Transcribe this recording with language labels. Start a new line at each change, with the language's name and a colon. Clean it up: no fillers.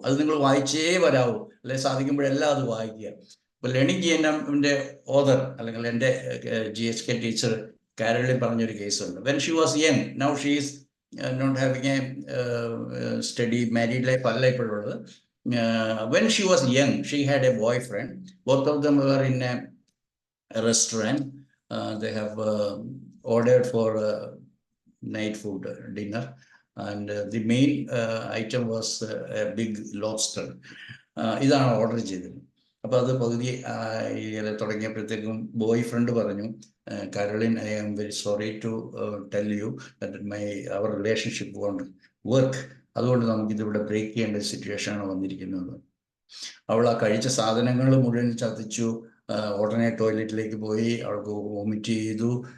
Malayalam: അത് നിങ്ങൾ വായിച്ചേ വരാവൂ, അല്ലെങ്കിൽ സാധിക്കുമ്പോഴെല്ലാം അത് വായിക്കുക. ഇപ്പോൾ learninggmm-ന്റെ ഓതർ അല്ലെങ്കിൽ എൻ്റെ GHK ടീച്ചർ കാരോളിൻ പറഞ്ഞൊരു കേസുണ്ട്.
English: when she was young, now she is not having a steady married life
Malayalam: അല്ല ഇപ്പോഴുള്ളത്.
English: When she was young, she had a boyfriend. Both of them were in a restaurant. They have ordered for night food, dinner, and the main item was a big lobster.
Malayalam: ഇതാണ് order ചെയ്തത്. അപ്പോൾ അത് പകുതി തുടങ്ങിയപ്പോഴത്തേക്കും boy friend പറഞ്ഞു, Caroline,
English: I am very sorry to tell you that our relationship won't work.
Malayalam: അതുകൊണ്ട് നമുക്കിതിവിടെ break ചെയ്യേണ്ട സിറ്റുവേഷനാണ് വന്നിരിക്കുന്നത്. അവൾ ആ കഴിച്ച സാധനങ്ങൾ മുഴുവൻ ചതിച്ചു, ഉടനെ ടോയ്ലറ്റിലേക്ക് പോയി, അവൾക്ക് വോമിറ്റ് ചെയ്തു.